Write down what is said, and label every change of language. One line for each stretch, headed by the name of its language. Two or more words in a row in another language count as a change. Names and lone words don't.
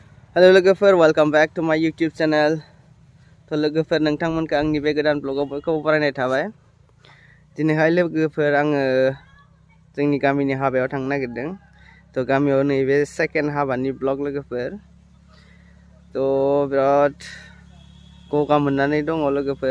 English: Halo logoफोर, welcome back to my YouTube channel.
Bodo: To logoफोर नोंथांमोनखौ आंनि बे गोदान ब्लगाव बयखौबो बरायनाय थाबाय। दिनैहाय लोगोफोर आङो जोंनि गामिनि हाबायाव थांनो नागिरदों। तो गामियाव नैबे सेकेन्ड हाबानि ब्लग लोगोफोर। तो बिराद गगा मोननानै दङ लोगोफोर।